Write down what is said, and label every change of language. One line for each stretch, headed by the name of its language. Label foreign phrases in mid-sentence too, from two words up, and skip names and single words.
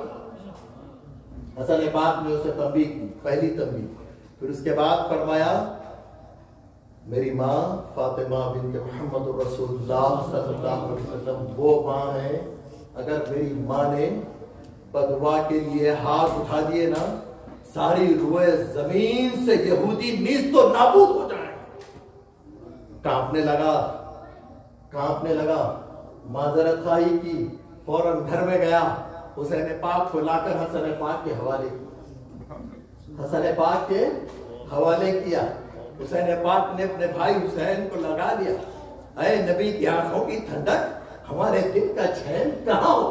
Urdu: حسن پاک نے اسے تنبیہ کی، پہلی تنبیہ، پھر اس کے بعد فرمایا میری ماں فاطمہ بنت محمد رسول اللہ
Arabic: صلی اللہ علیہ وسلم
Urdu: وہ ماں ہے، اگر میری ماں نے بدعا کے لیے ہاتھ اٹھا دیے نا، ساری روئے زمین سے یہودی نیست و نابود ہو جائیں۔ کانپنے لگا، معذرت خواہی کی، فوراً گھر میں گیا، حسین پاک کو لا کر حسن پاک کے حوالے کیا، حسن پاک کے حوالے کیا۔ حسین پاک نے اپنے بھائی حسین کو لگا دیا، اے نبی کی آنکھوں کی ٹھنڈک، ہمارے دل کا چین کہاں ہو؟